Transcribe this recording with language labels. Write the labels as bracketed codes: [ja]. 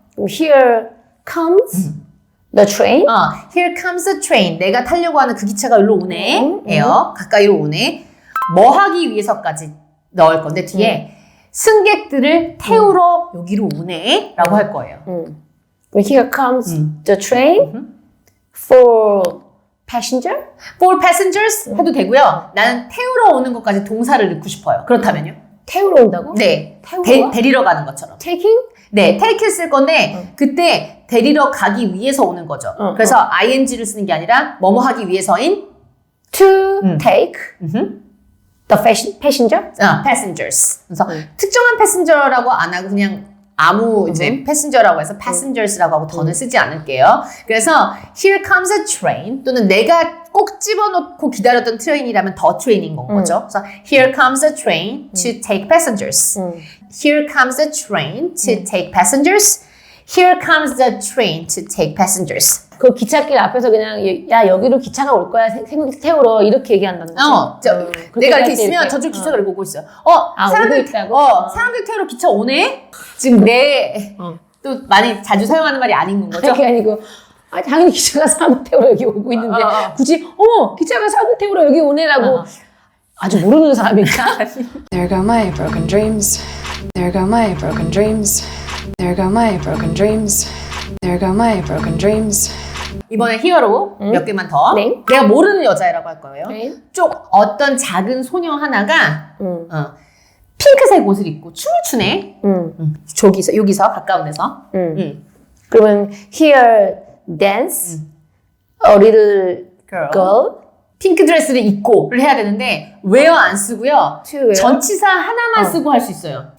[en] Here comes the train. Here comes the train. [ko] 내가 타려고 하는 그 기차가 여기로 오네. 에요. 가까이로 오네. 뭐 하기 위해서까지 넣을 건데 뒤에 승객들을 태우러 여기로 오네 라고 할 거예요. [en] Here comes the train for passenger. [ko] For passengers 해도 되고요. 나는 태우러 오는 것까지 동사를 넣고 싶어요. 그렇다면요? 태우러 온다고? 네. 태우러 와? 데리러 가는 것처럼. [en] Taking? [ko] 네. take를 쓸 건데 그때 데리러 가기 위해서 오는 거죠. 그래서 ing를 쓰는 게 아니라 뭐뭐 하기 위해서인 [en] To take the passenger? passengers. [ko] 그래서 특정한 패신저라고 안 하고 그냥 아무 이제 패신저라고 해서 passengers 라고 하고 더는 쓰지 않을게요. 그래서 here comes a train 또는 내가 꼭 집어넣고 기다렸던 트레인이라면 더 트레인인 건 거죠. [en] 그래서 here comes a train to take passengers. Here comes a train to take passengers. Here comes the train to take passengers. [ko] 그 기찻길 앞에서 그냥 야 여기로 기차가 올 거야 생각 태우러 이렇게 얘기한다는 거지. 내가 이렇게 있으면 저쪽 기차가 이렇게 오고 있어요. 오고 있다고? 사람들 태우러 기차 오네? 지금 또 많이 자주 사용하는 말이 아닌 건 거죠? 그게 아니고 당연히 기차가 사람을 태우러 여기 오고 있는데 굳이 기차가 사람을 태우러 여기 오네라고 아주 모르는 사람이니까. [en] There go my broken dreams. There go my broken dreams. There go my broken dreams. There go my broken dreams. [ko] 이번에 히어로 몇 개만 더. 네. 내가 모르는 여자애라고 할 거예요. 네. 좀 어떤 작은 소녀 하나가 핑크색 옷을 입고 춤을 추네. 여기서 가까운 데서. [en] 그러면 here dance a little girl. [ko] 핑크 드레스를 입고를 해야 되는데 웨어 안 쓰고요. 웨어? 전치사 하나만 쓰고 할 수 있어요.